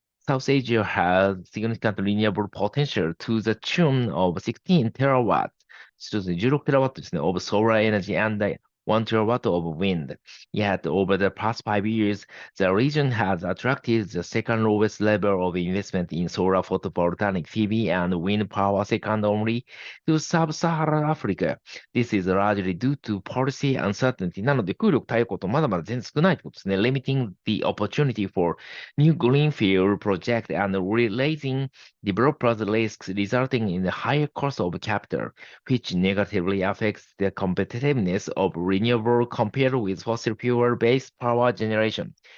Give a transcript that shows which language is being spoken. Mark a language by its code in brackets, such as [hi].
[en] South Asia has significant renewable potential to the tune of 16 terawatts [ja] そうですね、16テラワットですね、 [en] of solar energy and 1 terawatt of wind. Yet, over the past 5 years, the region has attracted the second lowest level of investment in solar photovoltaic PV and wind power, second only to sub-Saharan Africa. This is largely due to policy uncertainty. [ja] なので、空力太陽光とまだまだ全然少ないということですね。 [en] Limiting the opportunity for new greenfield project and raising developers' risks, resulting in a higher cost of capital which negatively affects the competitiveness of renewable compared with fossil fuel-based power generation.